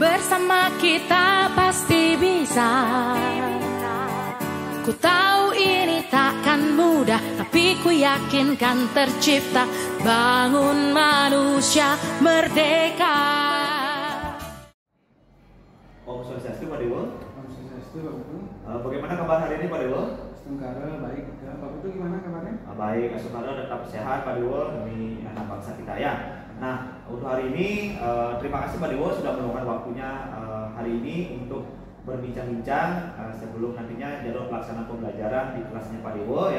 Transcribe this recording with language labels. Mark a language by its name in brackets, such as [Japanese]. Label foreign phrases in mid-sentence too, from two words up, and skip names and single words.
[Indonesian] bersama kita pasti bisa. Ku tahu ini takkan mudah, tapi ku yakin kan tercipta. Bangun manusia merdeka. [Balinese] Om Swastiastu Pak Dewo. Om Swastiastu Pak Putu. [Indonesian] Bagaimana kabar hari ini Pak Dewo? Sementara baik. Pak Putu gimana kabarnya? Baik, semoga tetap sehat Pak Dewo demi anak bangsa kita ya. Nah, untuk hari ini terima kasih Pak Dewo sudah meluangkan waktunya hari ini untuk berbincang-bincang sebelum nantinya jadwal pelaksanaan pembelajaran di kelasnya Pak Dewo ya.